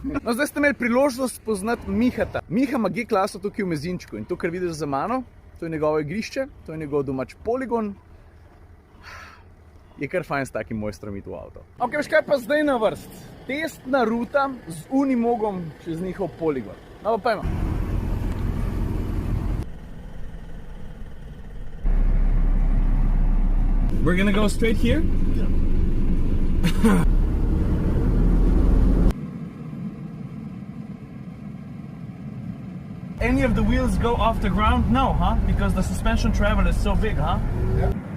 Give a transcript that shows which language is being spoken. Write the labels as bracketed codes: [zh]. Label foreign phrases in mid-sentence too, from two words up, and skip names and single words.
[sl] No, zdaj ste imeli priložnost spoznati Mihata. Miha ima G-klaso tukaj v Mezinčku in to, kar vidiš za mano, to je njegovo igrišče, to je njegov domač poligon. Je kar fajn s takim mojstrom iti v avto. Ok, veš kaj pa zdaj na vrst? Testna ruta z Unimogom čez njihov poligon. No pa pojmo. [en] We're gonna go straight here? Any of the wheels go off the ground? No, huh? Because the suspension travel is so big, huh? Yeah.